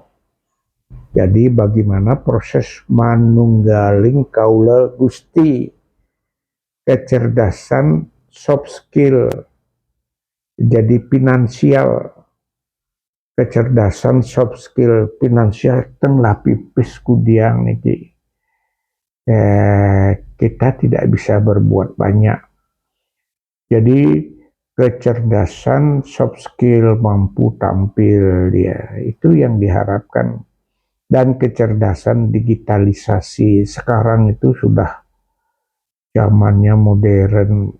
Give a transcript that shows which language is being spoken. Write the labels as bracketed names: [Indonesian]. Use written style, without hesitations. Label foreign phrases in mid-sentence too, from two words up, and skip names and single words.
[Indonesian] Jadi bagaimana proses [Javanese] manunggaling kaula Gusti, [Indonesian] kecerdasan [English] soft skill, [Indonesian] jadi finansial, kecerdasan [English] soft skill [Indonesian] finansial [Balinese] tenglah pipis kudiang niki. [Indonesian] Kita tidak bisa berbuat banyak. Jadi kecerdasan [English] soft skill, [Indonesian] mampu tampil dia, itu yang diharapkan. Dan kecerdasan digitalisasi, sekarang itu sudah zamannya modern.